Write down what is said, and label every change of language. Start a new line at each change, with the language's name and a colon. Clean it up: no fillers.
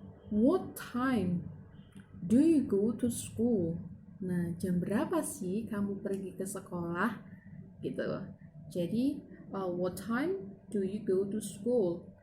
English: What time do you go to school?
Indonesian: Nah, jam berapa sih kamu pergi ke sekolah? Gitu.
English: Jadi, what time do you go to school?